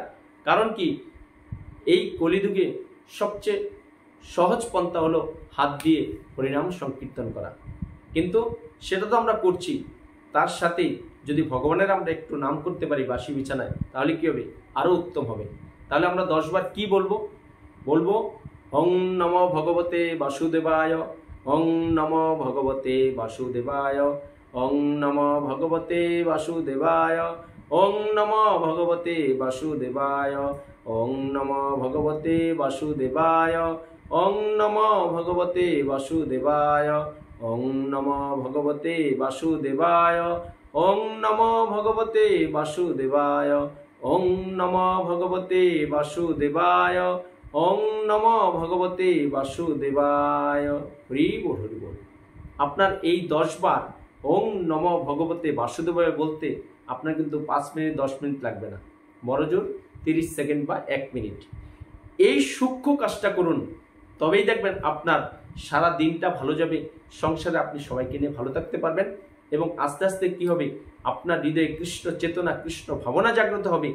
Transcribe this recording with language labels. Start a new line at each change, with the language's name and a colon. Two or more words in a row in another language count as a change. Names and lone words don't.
Bangla: কারণ কি, এই কলিযুগে সবচেয়ে সহজ পন্থা হলো হাত দিয়ে হরিনাম সংকীর্তন করা, কিন্তু সেটা তো আমরা করছি, তার সাথে যদি ভগবানের আমরা একটু নাম করতে পারি বাসি বিছানায়, তাহলে কি হবে? আরও উত্তম হবে। তাহলে আমরা 10 বার কি বলবো?
Sanskrit: বলবো ওং নমো ভগবতে বাসুদেবায়, ওং নমো ভগবতে বাসুদেবায়, ওং নমো ভগবতে বাসুদেবায়, ওং নমো ভগবতে বাসুদেবায়, ওং নমো ভগবতে বাসুদেবায়, ওং নমো ভগবতে বাসুদেবায়, ওং নমো ভগবতে বাসুদেবায়, ওং নমো ভগবতে বাসুদেবায়, ওং নমো ভগবতে বাসুদেবায়, ওং নমো ভগবতে বাসুদেবায়।
Bangla: হরি বল, হরি বল। আপনার এই 10 বার
Sanskrit: ওং নমো ভগবতে বাসুদেবায়
Bangla: বলতে আপনার কিন্তু 5 মিনিট 10 মিনিট লাগবে না, বড়জোর 30 সেকেন্ড বা 1 মিনিট। এই সূক্ষ্ম কাজটা করুন, তবেই দেখবেন আপনার সারা দিনটা ভালো যাবে, সংসারে আপনি সবাইকে নিয়ে ভালো থাকতে পারবেন এবং আস্তে আস্তে কি হবে, আপনার হৃদয়ে কৃষ্ণ চেতনা, কৃষ্ণ ভাবনা জাগ্রত হবে।